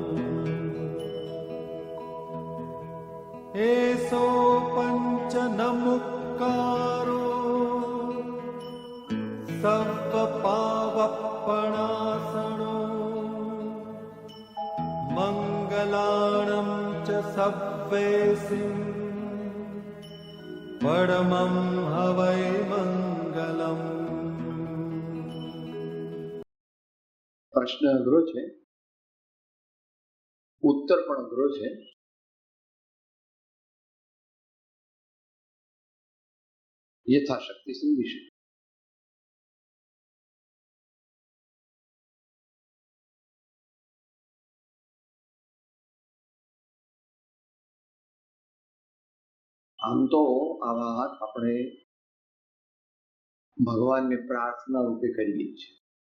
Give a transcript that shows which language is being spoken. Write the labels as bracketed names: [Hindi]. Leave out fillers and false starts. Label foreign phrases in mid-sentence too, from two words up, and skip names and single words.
[Prakrit languages] एसो पंच नमुक्कारो सव्वपावप्पणासनो मंगलाणं च सव्वेसिं परमं हवै मंगलम्। [Gujarati] પ્રશ્ન અઘરો છે, ઉત્તર પણ અઘરો છે. યથાશક્તિ સમજી શકે. આમ તો આ વાત આપણે ભગવાનને પ્રાર્થના રૂપે કરીએ છીએ.